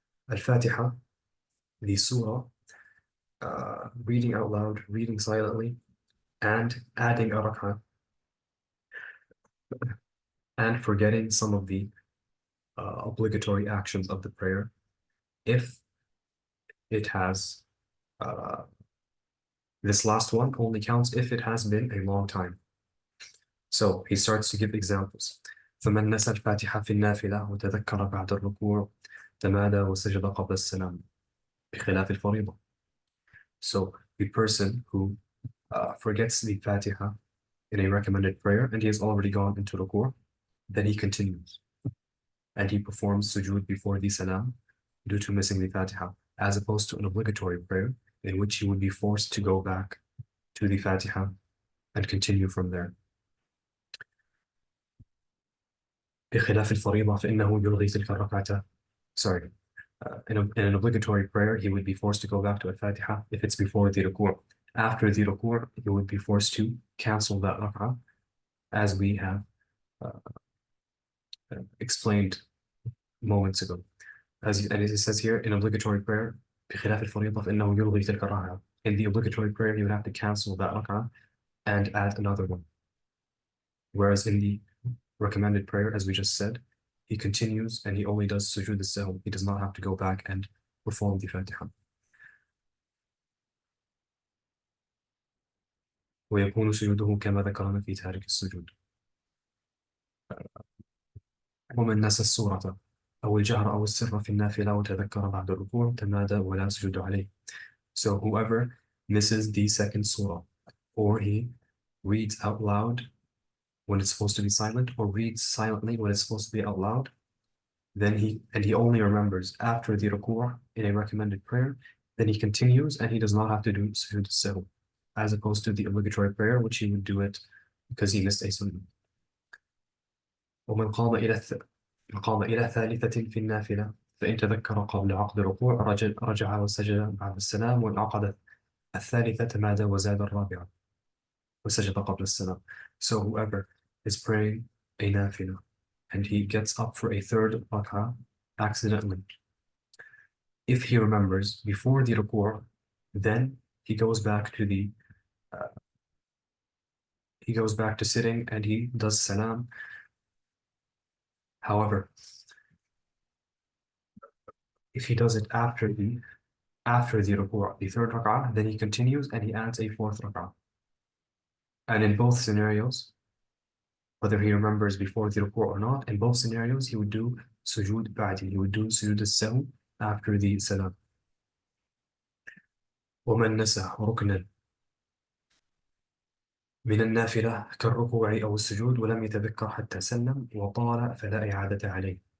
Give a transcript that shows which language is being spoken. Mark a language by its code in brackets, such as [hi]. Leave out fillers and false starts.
[en] Al-Fatiha, the surah, reading out loud, reading silently, and adding a rak'ah, and forgetting some of the obligatory actions of the prayer if it has this last one only counts if it has been a long time. So he starts to give examples. [ar] فمن نسى الفاتحة في النافلة وتذكر بعد الركوع تمادى وسجد قبل السلام بخلاف الفريضة. [en] So the person who forgets the Fatiha in a recommended prayer and he has already gone into ruku', then he continues and he performs sujood before the salam due to missing the Fatiha, as opposed to an obligatory prayer in which he would be forced to go back to the Fatiha and continue from there. [ar] بخلاف الفريضة فإنه يلغي تلك الركعة. [en] Sorry. In an obligatory prayer, he would be forced to go back to al-Fatiha if it's before the ruku'. After the ruku', he would be forced to cancel that rak'ah, as we have explained moments ago. And it says here, in obligatory prayer, [ar] بخلاف الفريضة فإنه يلغي تلك الركعة. [en] In the obligatory prayer, he would have to cancel that rak'ah and add another one. Whereas in the recommended prayer, as we just said, he continues and he only does sujood al-sahw. He does not have to go back and perform the Fatiha. [ar] ويكون سجوده كما ذكرنا في تارك السجود. ومن نسى السورة أو الجهر أو السر في النافلة وتذكر بعد الركوع تمادى ولا سجود عليه. [en] So whoever misses the second surah, or he reads out loud when it's supposed to be silent, or reads silently when it's supposed to be out loud, then he only remembers after the ruku' in a recommended prayer, then he continues and he does not have to do sujood al-sahw, as opposed to the obligatory prayer, which he would do it because he missed a sunnah. [ar] ومن قام إلى ثالثة في النافلة فإن تذكر قبل عقد الركوع رجع وسجد بعد السلام وانعقد الثالثة تمادى وزاد الرابعة وسجد قبل السلام. [en] So whoever is praying a nafila and he gets up for a third rak'ah accidentally, if he remembers before the ruku', then he goes back to sitting and he does salam. However, if he does it after the ruku', the third rak'ah, then he continues and he adds a fourth rak'ah. And in both scenarios, whether he remembers before the ruku' or not, in both scenarios he would do sujood ba'di, he would do sujood al-sahw after the salam. [ar] ومن نسى ركنا من النافلة كالركوع أو السجود ولم يتذكر حتى سلم وطال فلا إعادة عليه.